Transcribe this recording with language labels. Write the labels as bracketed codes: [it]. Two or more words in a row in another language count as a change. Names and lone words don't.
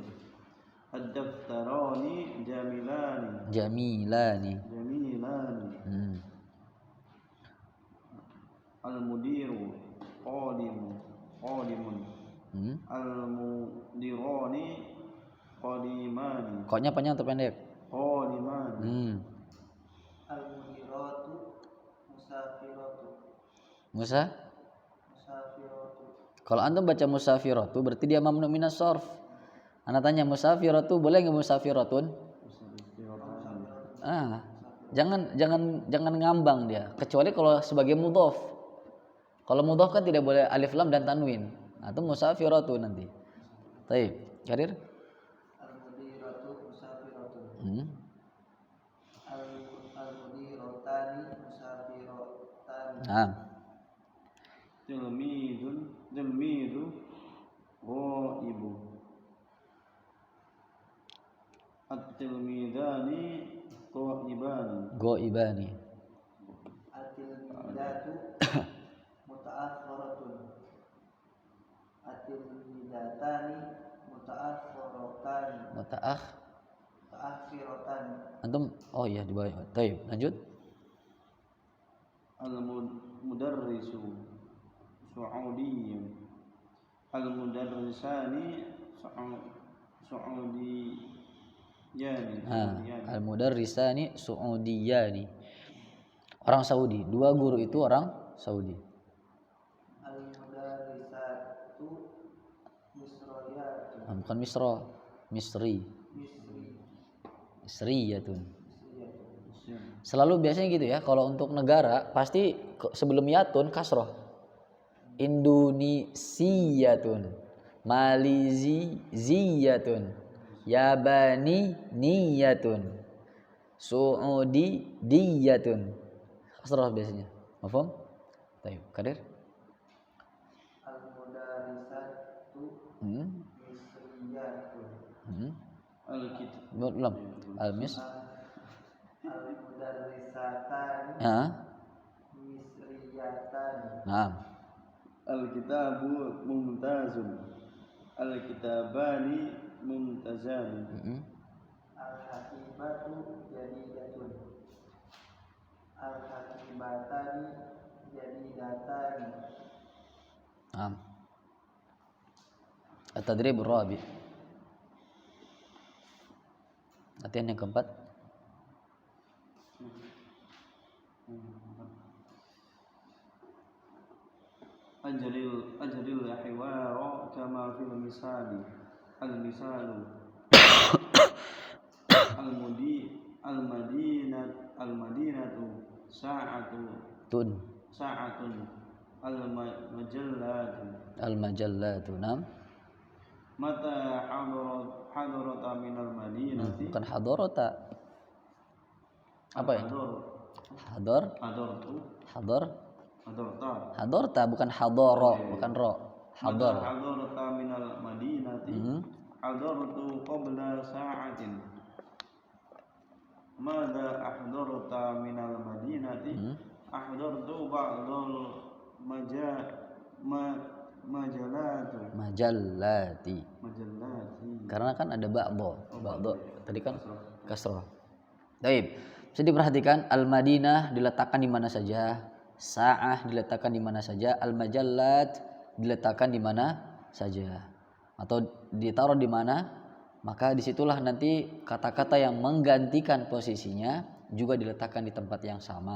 [ar] الدفتران جميلان. جميلان. جميلان. المدير قديم. المديران قديمان. [id] Koknya panjang atau pendek? [ar] قديمان. المديرة مسافرة. مسافرة. مسافرة. [id] Kalau antum baca musafiratu berarti dia [ar] ممنوع من الصرف. [id] Ana tanya musafiratu boleh enggak musafiratun? Jangan ngambang dia, kecuali kalau sebagai mudhof. Kalau mudhof kan tidak boleh [ar] ألف لام [id] dan tanwin. Nah, itu musafiratu nanti. Baik, Karir? [ar] المديرة مسافرة. المديرتان مسافرتان. تلميذ غائب. التلميذان غائبان. التلميذة متأخرة. التلميذتان متأخرتان. متأخرتان. [id] Antum iya di bawah. Baik, lanjut. [ar] المدرس سعودي. المدرسان سعوديان. المدرسان سعوديان. [id] Orang Saudi. Dua guru itu orang Saudi. [ar] المدرسة مصرية. [id] Bukan Misra, Misri. Misriyatun. Selalu biasanya gitu ya, kalau untuk negara pasti sebelum yatun kasroh. [ar] إندونيسية، ماليزية، ياباني نية، سعودي دية. [id] Kasroh biasanya. Mafhum? Baik, Kadir. [ar] المدرسة مصرية. [id] Belum. Al-mis. [ar] المدرستان مصريتان. الكتاب ممتاز. الكتابان ممتازان. الحقيبة جديدة. الحقيبتان جديدتان. التدريب الرابع. [id] Latihan yang keempat. [ar] أجر الحوار كما في المثال. المثال المدينة ساعة المجلة. متى حضرت من المدينة. [id] Bukan hadarata. Apa ya? Hadarta bukan hadara, bukan ro. [ar] حضر. حضرت من المدينة. حضرت قبل ساعة. ماذا أحضرت من المدينة. أحضرت بعد ال المجلة. [id] Karena kan ada ba'dha. Tadi kan kasrah. Baik. Bisa diperhatikan al-Madinah diletakkan di mana saja, Sa'ah diletakkan di mana saja, al-majallat diletakkan di mana saja, atau ditaruh di mana, maka disitulah nanti kata-kata yang menggantikan posisinya juga diletakkan di tempat yang sama.